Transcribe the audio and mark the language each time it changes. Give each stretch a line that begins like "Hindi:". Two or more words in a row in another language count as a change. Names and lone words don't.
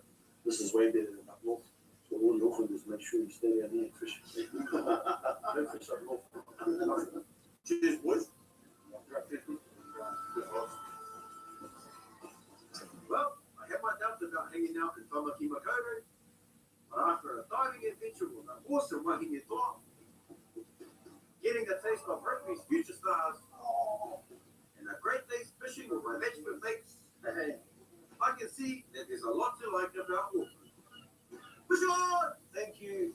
English: This is way better than up north. So all the Aucklanders, make sure you stay down here and fish. Don't fish up north. Cheers, boys. Well, I have my doubts about hanging out in Tamaki Makaurau, but after a diving adventure with an awesome
Māori: wahine toa,
English: getting a taste of rugby's future stars, and a great day's fishing with my bachelor mates, I can see that there's a lot to like about Auckland. Fish on! Thank you.